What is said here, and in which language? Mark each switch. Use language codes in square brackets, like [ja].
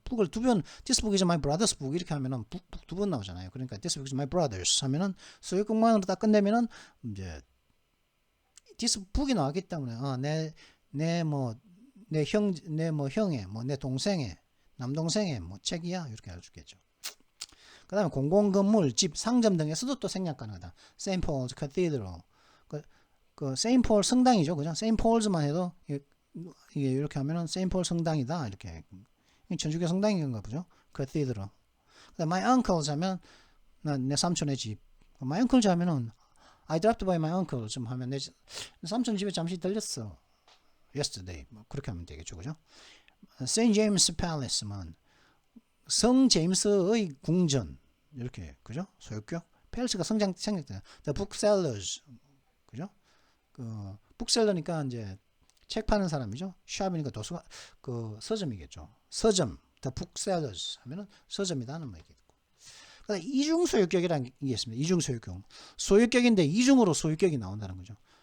[en] book을 This book is my brother's book [ko] 이렇게 하면은 [en] book [ko] 두 번 나오잖아요. 그러니까 [en] This book is my brother's [ko] 하면은 소유격만으로 딱 끝내면은 이제 This book이 나왔기 때문에 내 형의 내 동생의 남동생의 책이야 이렇게 알려주겠죠. 그 다음에 공공건물, 집, 상점 등에서도 또 생략 가능하다. [en] St. Paul's Cathedral. 그 St. Paul 성당이죠. 그죠? St. [ko] Pauls만 해도 이게 이렇게 하면은 St. Paul 성당이다. 이렇게. 천주교 성당인가 보죠. Cathedral. 그 다음에 my uncle's 하면 내 삼촌의 집. my uncle's 하면은 [en] I dropped by my uncle [ko] 좀 하면 내 삼촌 집에 잠시 들렸어. Yesterday. 그렇게 하면 되겠죠. 그죠? St. James Palace만 성 제임스의 궁전 이렇게 그죠? 소유격 팰스가 생략되잖아요. [en] The booksellers 그죠? [ko] 그 북셀러니까 이제 책 파는 사람이죠. 샵이니까 도서관 그 서점이겠죠. 서점 The booksellers 하면은 서점이다는 말이겠고. 그다음 이중 소유격이라는 게 있습니다. 이중 소유격 소유격인데 이중으로 소유격이 나온다는 거죠.